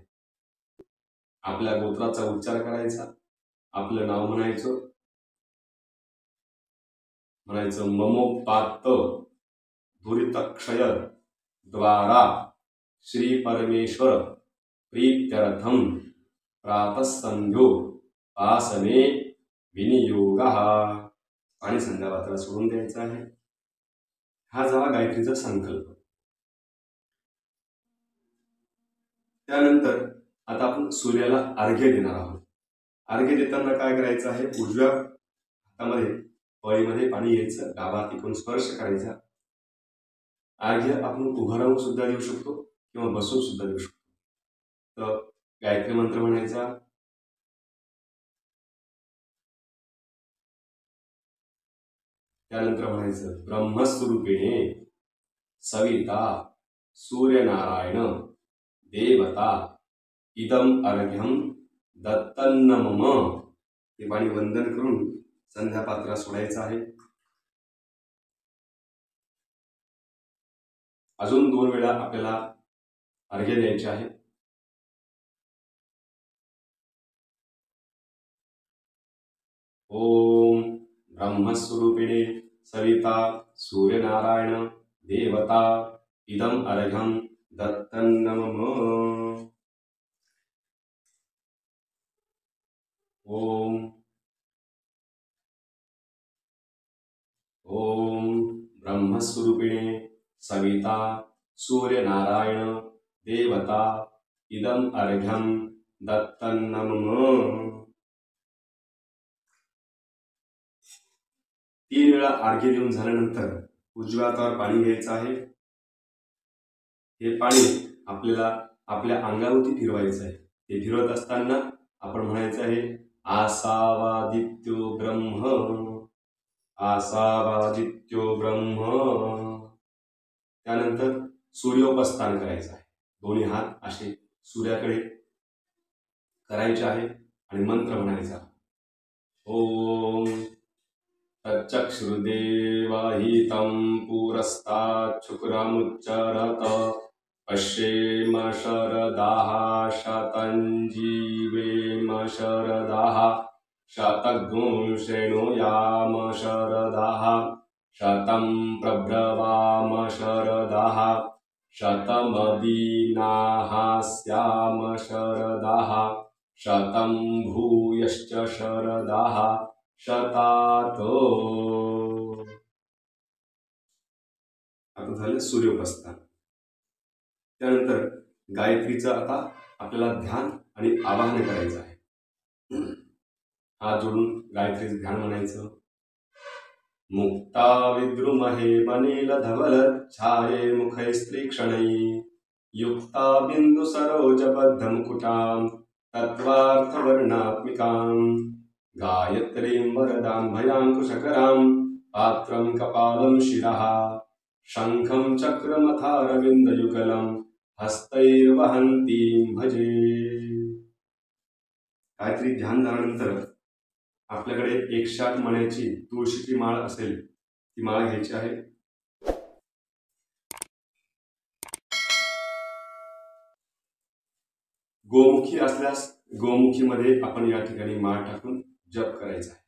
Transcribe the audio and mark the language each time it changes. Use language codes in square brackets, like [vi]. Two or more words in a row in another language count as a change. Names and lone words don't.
[mr] आपल्या गोत्राचा उच्चार करायचा, आपलं नाव म्हणायचं. [sa] ममोपात्त दुरितक्षय द्वारा श्री परमेश्वर प्रीत्यर्थम प्रातःसंध्यो आसने विनियोगः. [mr] आणि संध्याकाळला सोडून द्यायचा आहे. हा झाला गायत्रीचा संकल्प. त्यानंतर आता आपण सूर्याला अर्घ्य देणार आहोत. अर्घ्य देताना काय करायचं आहे, उजव्या हातामध्ये पळीमध्ये पाणी घ्यायचं, डावा तिकडून स्पर्श करायचा. अर्घ्य आपण उभं राहून सुद्धा देऊ शकतो किंवा बसून सुद्धा देऊ शकतो. तर गायत्री मंत्र म्हणायचा. त्यानंतर म्हणायचं [sa] ब्रह्मस्वरूपिणे सविता सूर्यनारायण देवता इदम अर्घ्यम दत्तन्न मम. [mr] ते पाणी वंदन करून संध्यापात्रा सोडायचं आहे. अजून 2 वेळा आपल्याला अर्घ्य द्यायचे आहे. [sa] ओम ब्रह्मस्वरूपिणे सविता सूर्यनारायण देवता इदम अर्घ्यम दत्तन्न मम. ओम ब्रह्मस्वरूपिणे सविता सूर्यनारायण देवता इदम अर्घ्यम दत्तन्न मम. [mr] 3 वेळा अर्घ्य देऊन झाल्यानंतर उजव्या हातावर पाणी घ्यायचं आहे. हे पाणी आपल्याला आपल्या अंगावरती फिरवायचं आहे. ते फिरवत असताना आपण म्हणायचं आहे [sa] आसावादित्यो ब्रह्म, आसावादित्यो ब्रह्म. [mr] त्यानंतर सूर्योपस्थान करायचं आहे. दोन्ही हात असे सूर्याकडे करायचे आहे आणि मंत्र म्हणायचा. [sa] ओम तच्चक्षुर्देवहितं पुरस्तात् शुक्रमुच्चरत पश्येम शरदाः शतं जीवेम शरदाः शतघ्नं शृणुयाम शरदाः शतं प्रब्रवाम शरदाः शतमदीनाः स्याम शरदाः शतं भूयश्च शरदाः शतातो. [mr] आता झालं सूर्योपस्थान. त्यानंतर गायत्रीचं आता आपल्याला ध्यान आणि आवाहन करायचं आहे. हात जोडून गायत्रीचं ध्यान म्हणायचं. [sa] मुक्ता विद्रुमहे मनील धवल छाये मुखैस्त्रीक्षणै युक्ता बिंदु सरोज बद्ध मुकुटां तत्वार्थवर्णात्मिकां गायत्रीं वरदां भयांकुशकरां पात्रं कपालं शिरः शंखं चक्रमथारविन्दयुगलं हस्तैर्वहन्तीं भजे. [mr] गायत्री ध्यान झाल्यानंतर आपल्याकडे 108 मण्याची तुळशीची माळ असेल ती माळ घ्यायची आहे. गोमुखी असल्यास गोमुखीमध्ये आपण या ठिकाणी माळ टाकून जप करायचा आहे.